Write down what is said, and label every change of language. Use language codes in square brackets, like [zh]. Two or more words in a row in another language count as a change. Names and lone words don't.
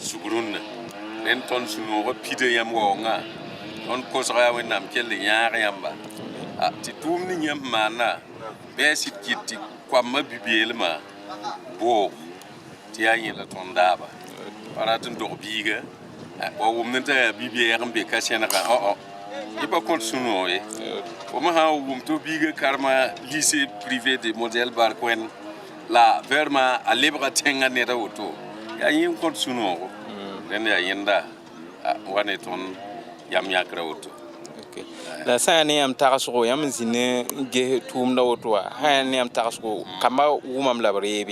[mos] sugrũnnã rẽnd tõnd sũ-noogã pida yãmb waoongã tõnd kosga yaa wẽnnaam kell yãag yãmba tɩ tʋʋm ning yãmb maana bɩ a sɩd kɩt tɩ koamã bi-beelmã boog tɩ yaa yẽla tõnd daaba pa rat n dog biiga wa wʋmd t'a yaa bi-beɛɛg n be ka sẽnega yẽ pa kõt sũ-noog ye fo me sã n wʋm tɩ biiga karema [fr] lycée privé de modèle barkoɛn [mos] la vɛrma a lebga tẽngã neda woto yaa yẽ n kõt sũ-noogo rẽnd yaa yẽnda wa ne tõnd yam yãkra woto la sã yaa ne yãmb tagsgo yãmb n zĩnd n ges tʋʋmda woto wã sã yaa ne yãmb tagsgo kambã wʋmam la b reebe